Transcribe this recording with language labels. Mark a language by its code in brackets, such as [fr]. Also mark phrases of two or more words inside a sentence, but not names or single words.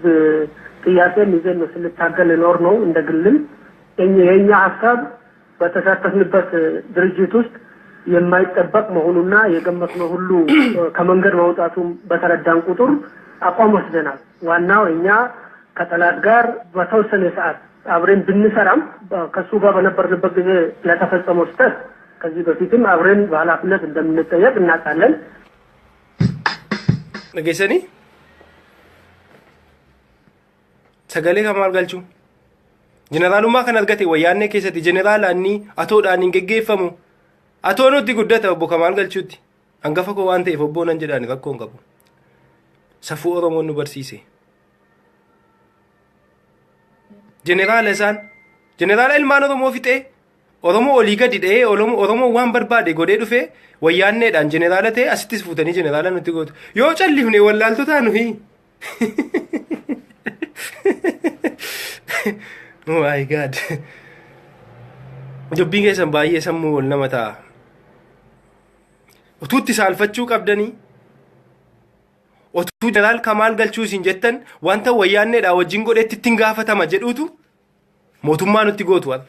[am] ጥያቄን ይዘን ነው ስንታገል ኖር ነው። እንደግልም የኛ ሐሳብ በተሳተፍንበት ድርጅት ውስጥ የማይጠበቅ መሆኑና የገመትነው ሁሉ ከመንገድ ማውጣቱን በተረዳን ቁጥር አቋም ወስደናል። ዋናው እኛ ከጠላት ጋር በተወሰነ ሰዓት አብረን ብንሰራም ከሱ ጋር በነበርንበት ጊዜ ለተፈጸመው ስህተት ከዚህ በፊትም አብረን በኃላፊነት እንደምንጠየቅ እናውቃለን። [om] ነገሰኒ sagalee kamaal galchuu jeneraalummaa kan argate wayyaannee keessatti jeneraalaanni atoodhaan hin geggeeffamu atoo nutti guddata obbo Kamaal Galchuutti hangafa koo waan ta'eef obbo nan jedhaan rakkoo hin qabu. Safuu Oromoon nu barsiise. Jeneraala ilmaan Oromoo fixee Oromoo olii gadi dha'ee Oromoo waan barbaade godhee dhufee wayyaanneedhaan jeneraala ta'e asittis fuutanii jeneraala nutti gootu. Yoo callifne wallaaltotaa nuyi. [en] Oh my god. [om] Dubbiin keessan baay'ee sammuu wal nama ta'a. Utuutti saalfachuu qabdanii otuu jeneraal Kamaal Galchuu isin jettan wanta wayyaanneedhaa wajjin godheetti ittiin gaafatama jedhuutu mootummaa nutti gootu wal.